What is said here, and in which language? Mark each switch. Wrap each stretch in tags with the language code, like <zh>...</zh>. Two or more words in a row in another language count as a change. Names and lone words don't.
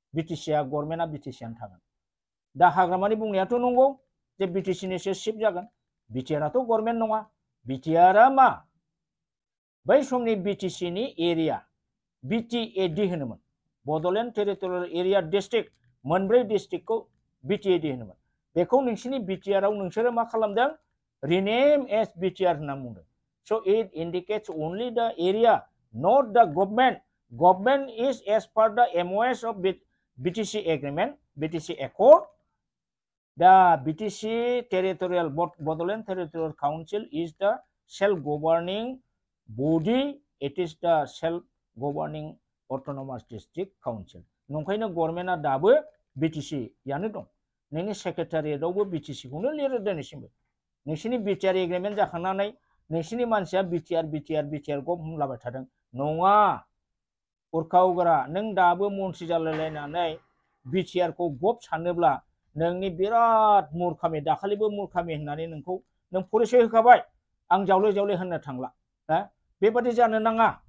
<brx>बिटिसिआ गभर्नमेन्टआ बिटिसिआनो थागोन दा हाग्रामानि बुंनायाथ' नंगौ जे बिटिसिनिसो चिफ जागोन बिटिआरआथ' गभर्नमेन्ट नङा बिटिआरआ मा बै समनि बिटिसिनि एरिया बिटिएडि होनोमोन</brx> <en>Bodoland territorial area district</en> <brx>मोनब्रै डिस्ट्रिक्टखौ बिटिएडि होनोमोन बेखौ नोंसिनि बिटिआरआव नोंसोरो मा खालामदों</brx> <en>rename as</en> <brx>बिटिआर होनना बुंदों</brx> <en>so it indicates only the area not the government is as per the MOS of BTC agreement BTC accord the BTC territorial Bodoland Territorial Council is the self-governing body it is the self-governing autonomous district council</en> <brx>नंखायनो गभर्नमेन्टआ दाबो BTC यानो दं नोंनि सेक्रेटारियेटआवबो BTC खौनो लिरो दिनैसिमबो नोंसिनि बिटिआर एग्रिमेन्ट जाखांनानै नोंसिनि मानसिया बिटिआर गब होनलाबाय थादों नङा उरखावग्रा नों दाबो मन्थ्रि जालायलायनानै बिटिआर खौ गब सानोब्ला नोंनि बिराद मुरखामि दाखालिबो मुरखामि होननानै नों परिचय होखाबाय आं जावले होननो थांला हा बेबादि जानो नाङा</brx>